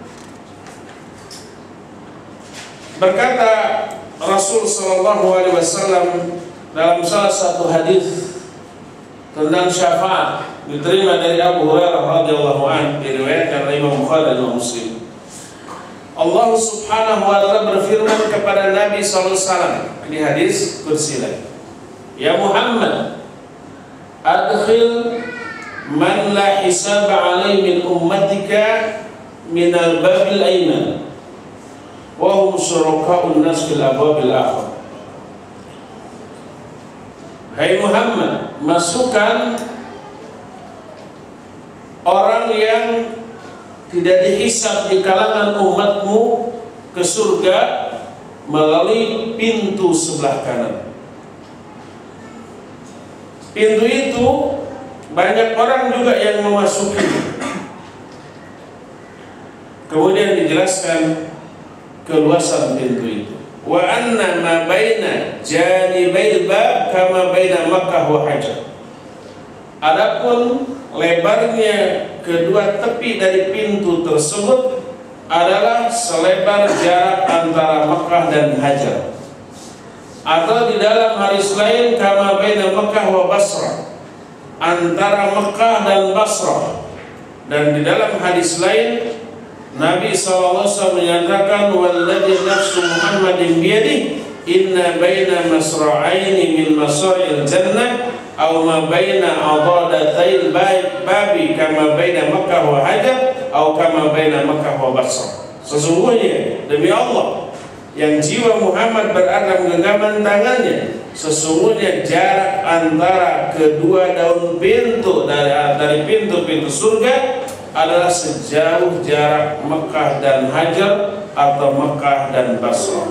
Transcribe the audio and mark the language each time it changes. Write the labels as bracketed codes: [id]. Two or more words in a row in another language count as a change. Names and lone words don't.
[id] Berkata Rasul SAW dalam salah satu hadis tentang syafaat diterima dari Abu Hurairah [ar] رضي الله عنه, [id] diriwayatkan oleh Imam Bukhari dan Imam Muslim. [ar] الله سبحانه وتعالى [id] berfirman kepada Nabi SAW di hadis qudsi, [ar] يا محمد أدخل من لا حساب عليه من أمتك من الباب الأيمن وهم شركاء الناس في الأبواب الأخر. [id] Hai Muhammad, masukkan orang yang tidak dihisab di kalangan umatmu ke surga melalui pintu sebelah kanan. Pintu itu banyak orang juga yang memasuki. Kemudian dijelaskan keluasan pintu itu. [ar] وإن ما بين جانبي الباب كما بين مكة وهجر. [id] Adapun lebarnya kedua tepi dari pintu tersebut adalah selebar jarak antara Makkah dan Hajar. Atau di dalam hadis lain [ar] كما بين مكة والبصرة, [id] antara Makkah dan Basrah. Dan di dalam hadis lain Nabi SAW menyatakan [ar] والذي نفس محمد بيده إن بين مصراعين من مصراع الجنة أو ما بين عضادة الباب كما بين مكة وهجر أو كما بين مكة والبصرة. [id] Sesungguhnya demi Allah yang jiwa Muhammad berada genggaman tangannya, sesungguhnya jarak antara kedua daun pintu dari pintu-pintu surga adalah sejauh jarak Mekah dan Hajar atau Mekah dan Basrah.